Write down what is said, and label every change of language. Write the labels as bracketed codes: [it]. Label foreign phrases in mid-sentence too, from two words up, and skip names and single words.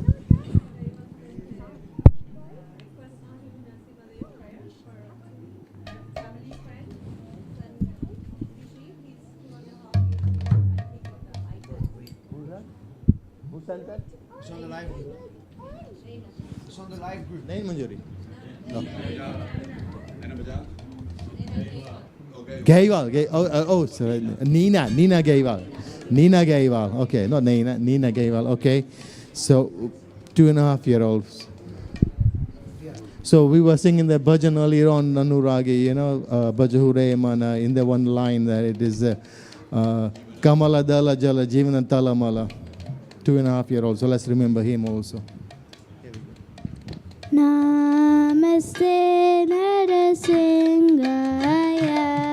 [en] Who sent that? It's on the live group. It's on the live group. Nain Manjuri. No. Okay. Gaiwal. Sorry. Nina Gaiwal. Nina Gaiwal. Okay, not Nina. Nina Gaiwal. Okay. So, 2.5-year-olds. So we were singing the bhajan earlier on, Anuragi, you know, Bhajahure Mana, in the one line that it is Kamala Dala Jala Jivana Talamala. 2.5-year-old. So let's remember him also. [sa] नमस्ते नरसिंहाय.